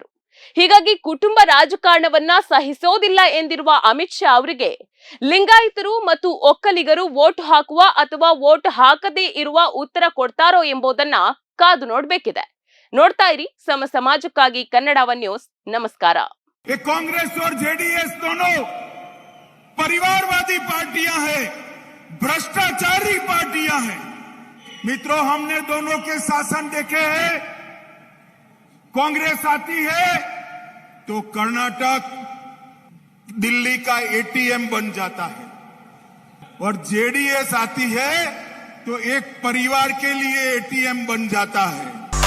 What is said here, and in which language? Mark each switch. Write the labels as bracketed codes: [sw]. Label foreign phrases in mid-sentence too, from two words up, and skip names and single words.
[kn] ಹೀಗಾಗಿ ಕುಟುಂಬ ರಾಜಕಾರಣವನ್ನ ಸಹಿಸೋದಿಲ್ಲ ಎಂದಿರುವ ಅಮಿತ್ ಶಾ ಅವರಿಗೆ ಲಿಂಗಾಯತರು ಮತ್ತು ಒಕ್ಕಲಿಗರು ವೋಟ್ ಹಾಕುವ ಅಥವಾ ವೋಟ್ ಹಾಕದೇ ಇರುವ ಉತ್ತರ ಕೊಡ್ತಾರೋ ಎಂಬುದನ್ನ ಕಾದು ನೋಡ್ಬೇಕಿದೆ. ನೋಡ್ತಾ ಇರಿ ಸಮ ಸಮಾಜಕ್ಕಾಗಿ ಕನ್ನಡ ಒನ್ ನ್ಯೂಸ್. ನಮಸ್ಕಾರ. [hi] कांग्रेस और जेडीएस दोनों परिवारवादी पार्टियां हैं, भ्रष्टाचारी पार्टियां हैं। मित्रों, हमने दोनों के शासन देखे हैं। कांग्रेस आती है तो कर्नाटक दिल्ली का एटीएम बन जाता है और जेडीएस आती है तो एक परिवार के लिए एटीएम बन जाता है।